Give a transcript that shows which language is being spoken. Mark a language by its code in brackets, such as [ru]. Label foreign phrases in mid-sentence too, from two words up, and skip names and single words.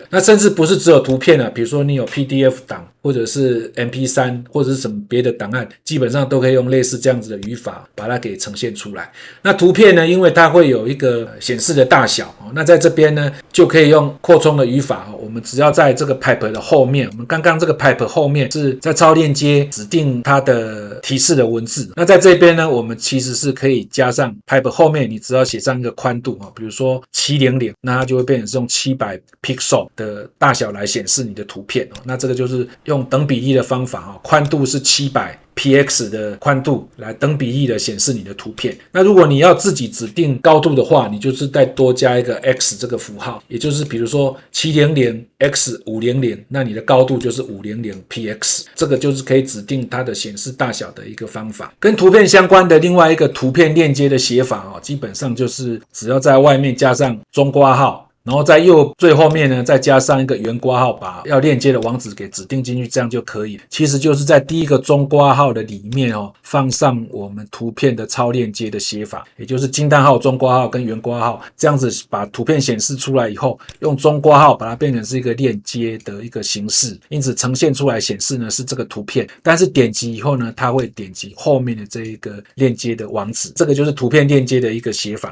[zh] 那甚至不是只有圖片比如說你有 PDF 檔或者是 MP3 或者是什麼別的檔案，基本上都可以用類似這樣子的語法把它给呈現出來。那圖片呢，因為它會有一個顯示的大小那在這邊呢就可以用擴充的語法我們只要在這個 pipe 的後面，我們剛剛這個 pipe 後面是在超鏈接指定它的提示的文字，那在這邊呢我們其實是可以加上 pipe 後面你只要寫上一個寬度比如說700，那它就會變成是用700 pixel 的大小來顯示你的圖片那這個就是用等比例的方法寬度是700px 的寬度來等比例的显示你的圖片。那如果你要自己指定高度的话，你就是再多加一個 x 這個符號，也就是比如說 700x500， 那你的高度就是 500px， 这個就是可以指定它的顯示大小的一個方法。跟圖片相關的另外一個圖片鏈接的寫法基本上就是只要在外面加上中括號， 然後在最後面呢再加上一個圓括號，把要鏈接的網址給指定進去，這樣就可以。其實就是在第一個中括號的裡面放上我們圖片的超鏈接的寫法，也就是驚嘆號、中括號跟圓括號，這樣子把圖片顯示出來以後，用中括號把它變成是一個鏈接的一個形式，因此呈現出來顯示呢是這個圖片，但是點擊以後呢，它會點擊後面的這一個鏈接的網址，這個就是圖片鏈接的一個寫法。